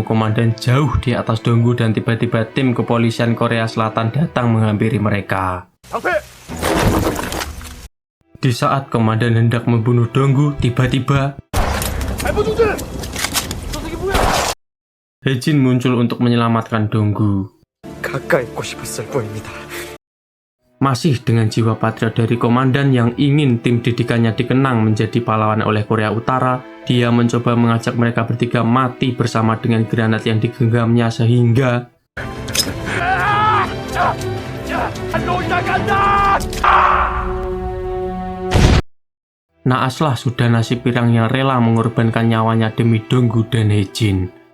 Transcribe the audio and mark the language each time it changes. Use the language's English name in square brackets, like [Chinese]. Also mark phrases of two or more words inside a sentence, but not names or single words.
[Indonesian] komandan jauh di atas Donggu dan tiba-tiba tim kepolisian Korea Selatan datang menghampiri mereka. Di saat komandan hendak membunuh Donggu, tiba-tiba Hae-jin muncul untuk menyelamatkan Donggu. [Korean] 가까이 있고 싶었을 뿐입니다. [Indonesian] Masih dengan jiwa patriot dari komandan yang ingin tim didikannya dikenang menjadi pahlawan oleh Korea Utara, dia mencoba mengajak mereka bertiga mati bersama dengan granat yang digenggamnya sehingga naaslah sudah nasib Pirang yang rela mengorbankan nyawanya demi Donggu dan Hae-jin.